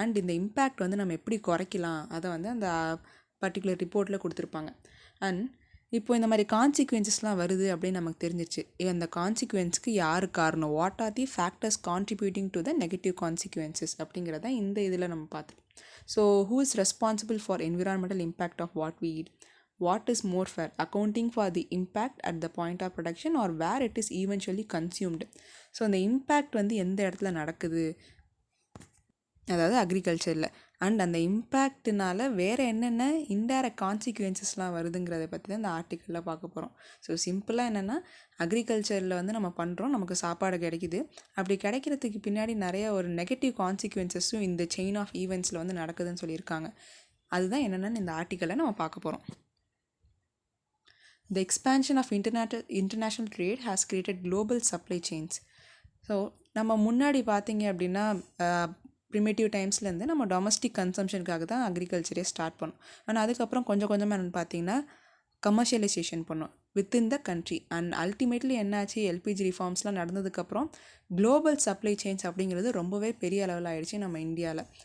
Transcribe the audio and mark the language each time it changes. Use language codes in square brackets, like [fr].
[ta] And இந்த impact நம்ம எப்படி குறைக்கலாம் அதை அந்த பர்டிகுலர் ரிப்போர்ட்டில் கொடுத்துருப்பாங்க. அண்ட் இப்போ இந்த மாதிரி கான்சிக்வன்சஸ்லாம் வருது அப்படின்னு நமக்கு தெரிஞ்சிச்சு. இந்த கான்சிக்வன்ஸ்க்கு யார் காரணம், [en] what are the factors contributing to the negative consequences [ta] அப்படிங்கிறத இந்த இதில் நம்ம பார்த்துட்டோம். [en] So who is responsible for environmental impact of what we eat, what is more fair, accounting for the impact at the point of production or where it is eventually consumed. [ta] So அந்த impact எந்த இடத்துல நடக்குது, அதாவது அக்ரிகல்ச்சரில், and அந்த இம்பேக்ட்னால வேறு என்னென்ன indirect கான்சிக்வன்சஸ்லாம் வருதுங்கிறத பற்றி தான் இந்த ஆர்டிக்கலில் பார்க்க போகிறோம். ஸோ சிம்பிளாக என்னென்னா அக்ரிகல்ச்சரில் நம்ம பண்ணுறோம், நமக்கு சாப்பாடு கிடைக்கிது. அப்படி கிடைக்கிறதுக்கு பின்னாடி நிறைய ஒரு நெகட்டிவ் கான்சிக்வன்சஸும் இந்த செயின் ஆஃப் ஈவெண்ட்ஸில் நடக்குதுன்னு சொல்லியிருக்காங்க. அதுதான் என்னென்னு இந்த ஆர்டிக்கலில் நம்ம பார்க்க போகிறோம். [en] The expansion of international trade has created global supply chains. [ta] So நம்ம முன்னாடி பார்த்தீங்க அப்படின்னா ப்ரிமேட்டிவ் டைம்ஸ்லேருந்து நம்ம டொமஸ்டிக் கன்சம்ஷனுக்காக தான் அக்ரிகல்ச்சரே ஸ்டார்ட் பண்ணோம். ஆனால் அதுக்கப்புறம் கொஞ்சம் கொஞ்சமாக என்னென்னு பார்த்தீங்கன்னா கமர்ஷியலைசேஷன் பண்ணோம் [en] Within the country. [ta] And ultimately என்னாச்சு, எல்பிஜி ரிஃபார்ம்ஸ்லாம் நடந்ததுக்கப்புறம் குளோபல் சப்ளை செயின்ஸ் அப்படிங்கிறது ரொம்பவே பெரிய அளவில் ஆயிடுச்சு நம்ம இந்தியாவில்.